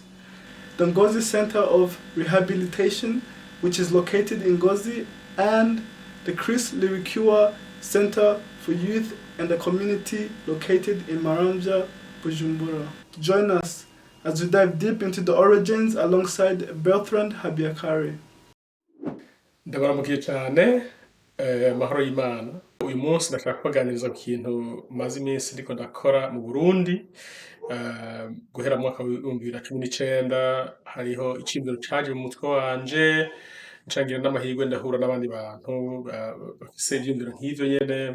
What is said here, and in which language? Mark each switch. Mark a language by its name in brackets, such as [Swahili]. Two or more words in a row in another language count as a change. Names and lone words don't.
[English] The Ngozi Centre of Rehabilitation, which is located in Ngozi, and the Chris Lirikua Centre for Youth and the Community located in Maranja, Bujumbura. Join us as we dive deep into the origins alongside Bertrand Habiakari. [Rundi] Ndabaramukiye cyane mahoro y'Imana. Uyu munsi ndashaka kubaganiriza ku kintu maze iminsi ndiko ndakora mu Burundi. Guhera mu mwaka wa 2019 hariho iciyumviro caje mu mutwe wanje, ncangira n'amahirwe ndahura n'abandi bantu bafise ivyiyumviro nk'ivyo nyene.